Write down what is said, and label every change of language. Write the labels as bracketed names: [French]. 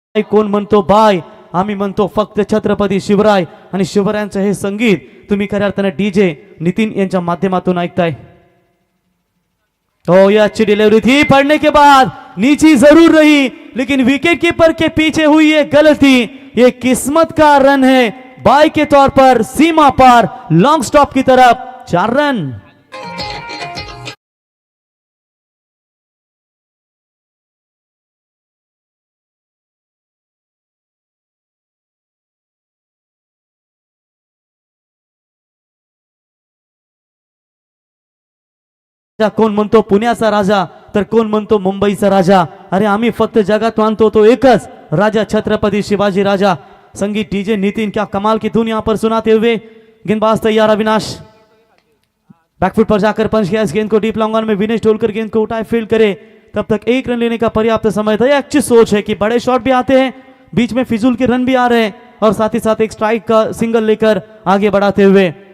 [Marathi] कोण म्हणतो बाय, आम्ही म्हणतो फक्त छत्रपती शिवराय, आणि शिवरायांचं हे संगीत तुम्ही खऱ्या अर्थाने डीजे नितिन यांच्या माध्यमातून ऐकताय। [Hindi] तो ये अच्छी डिलीवरी थी, पड़ने के बाद नीची जरूर रही, लेकिन विकेट कीपर के पीछे हुई ये गलती, ये किस्मत का रन है, बाय के तौर पर सीमा पर, लॉन्ग स्टॉप की तरफ, 4 रन। [Marathi] कोण म्हणतो पुण्याचा राजा, तर कोण म्हणतो मुंबईचा राजा, अरे आम्ही फक्त जगात मानतो तो एकच राजा, छत्रपति शिवाजी राजा। [Hindi] संगीत डीजे नितिन, क्या कमाल की धुन यहां पर सुनाते हुए। गेंदबाज तैयार अविनाश, बैकफुट पर जाकर पंच किया इस गेंद को डीप लॉन्ग ऑन में, विनेश टोलकर गेंद को उठाए फील्ड करे, तब तक 1 रन लेने का पर्याप्त समय था। यह अच्छी सोच है कि बड़े शॉट भी आते हैं, बीच में फिजूल के रन भी आ रहे हैं, और साथ ही साथ एक स्ट्राइक का सिंगल लेकर आगे बढ़ाते हुए।